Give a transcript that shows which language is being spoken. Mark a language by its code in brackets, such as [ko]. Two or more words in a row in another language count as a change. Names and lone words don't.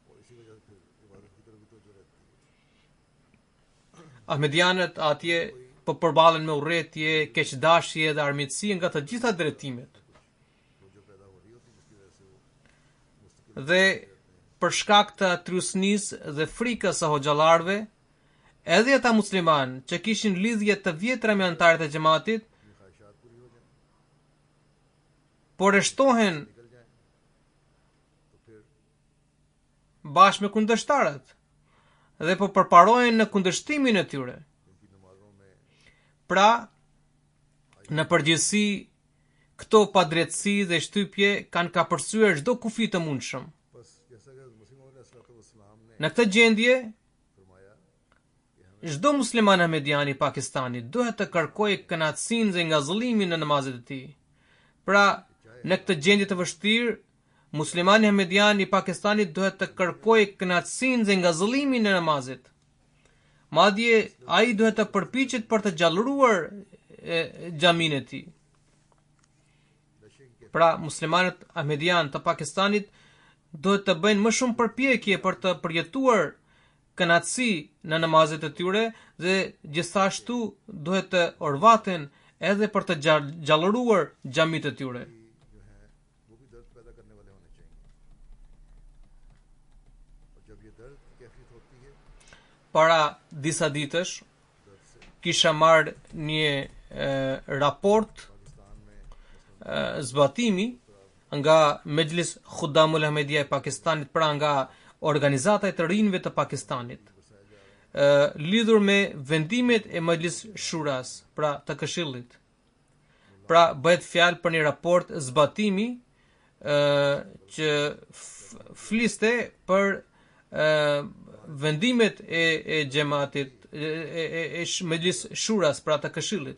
[sq] Ahmedianët atje po përballen me urrëtie, keqdashje dhe armiqësi nga të gjitha drejtimet. Dhe për shkak të trysnisë dhe frikës së hoxhallarëve, edhe ata musliman që kishin lidhje të vjetra me anëtarët e xhamatit, [ur] اپنی خواہشات پوری ہو جائے, [sq] por e shtohen [ur] نکل جائے، تو پھر [sq] bashkë me kundërshtarët dhe po përparohen në kundërshtimin e tyre. [ur] ان کی نمازوں میں [sq] Pra, në përgjithësi, këto padrejtësi dhe shtypje kanë kapërcyer çdo kufi të mundshëm. [ur] بس جیسا کہ مسیح موعود علیہ السلام نے [sq] Në këtë gjendje, [ur] فرمایا کہ ہمیں [sq] çdo musliman ahmedian i Pakistanit duhet të kërkojë kënaqësinë dhe ngazëllimin në namazet e tij. Pra, në këtë gjendje të vështirë, muslimani ahmedian i Pakistanit duhet të kërkojë kënaqësinë dhe ngazëllimin në namazet. Madje ai duhet të përpiqet për të gjallëruar xhamin e tij. Pra, muslimanët ahmedian të Pakistanit duhet të bëjnë më shumë përpjekje për të përjetuar kënaqësi në namazet e tyre dhe gjithashtu duhet të orvaten edhe për të gjallëruar xhamit e tyre. [ur] جو ہیں وہ بھی درد پیدا کرنے والے ہونے چاہئیں، اور جب یہ درد کی کیفیت ہوتی ہے [sq] Para disa ditësh [ur] درد سے [sq] kisha marrë një raport [ur] پاکستان میں [sq] zbatimi nga Mejlis Khudamul Ahmedia e Pakistanit, pra nga organizata e të rinjve të Pakistanit, lidhur me vendimet e Mejlis Shuras, pra të Këshillit. Pra bëhet fjalë për një raport zbatimi që fliste për vendimet e xhamatit e Mejlis Shuras, pra të Këshillit.